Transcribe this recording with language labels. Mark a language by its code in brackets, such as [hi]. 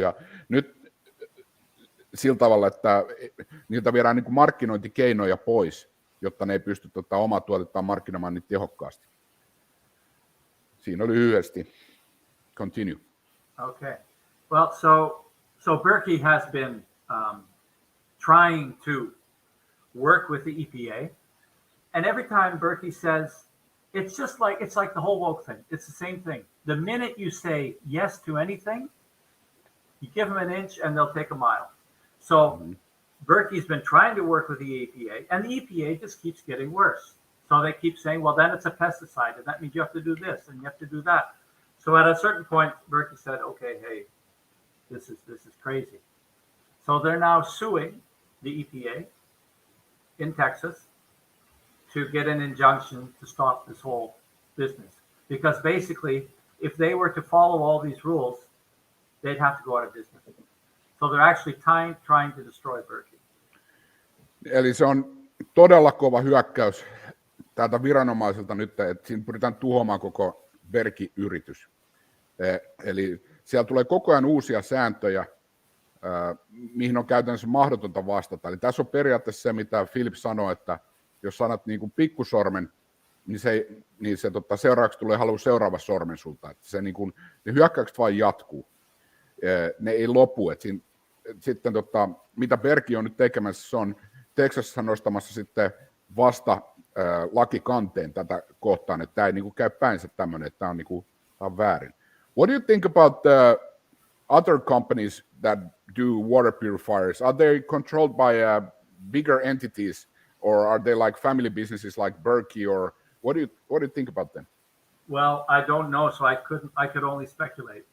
[fi] Ja nyt sillä tavalla, että niiltä viedään niin kuin markkinointikeinoja pois, jotta ne ei pysty omaa tuotettaan markkinoimaan niin tehokkaasti. Siinä oli lyhyesti. Continue. [en] Okay. Well, so Berkey has been trying to work with the EPA, and every time Berkey says, it's like the whole woke thing. It's the same thing. The minute you say yes to anything, you give them an inch and they'll take a mile. So Berkey's been trying to work with the EPA, and the EPA just keeps getting worse. So they keep saying, well, then it's a pesticide, and that means you have to do this and you have to do that. So at a certain point, Berkey said, okay, hey, this is crazy. So they're now suing the EPA in Texas to get an injunction to stop this whole business. Because basically, if they were to follow all these rules, they'd have to go out of business. So they're actually trying to destroy Berkey. [fi] Eli se on todella kova hyökkäys täältä viranomaisilta nyt, että siinä pyritään tuhoamaan koko Berkey-yritys. Eli siellä tulee koko ajan uusia sääntöjä, mihin on käytännössä mahdotonta vastata. Eli tässä on periaatteessa se, mitä Philip sanoi, että jos sanat niin kuin pikkusormen, niin se seuraavaksi tulee halua seuraava sormen sulta. Että se niin kuin, ne hyökkäykset vain jatkuu. ne ei lopu. Sitten mitä Berkey on nyt tekemässä, se on Texasissa nostamassa sitten vasta lakikanteen tätä kohtaan, että tämä ei niin käy päinsä tämmöinen, että tämä on väärin. [en] What do you think about the other companies that do water purifiers? Are they controlled by bigger entities, or are they like family businesses like Berkey, or what do you think about them? Well, I don't know, so I could only speculate.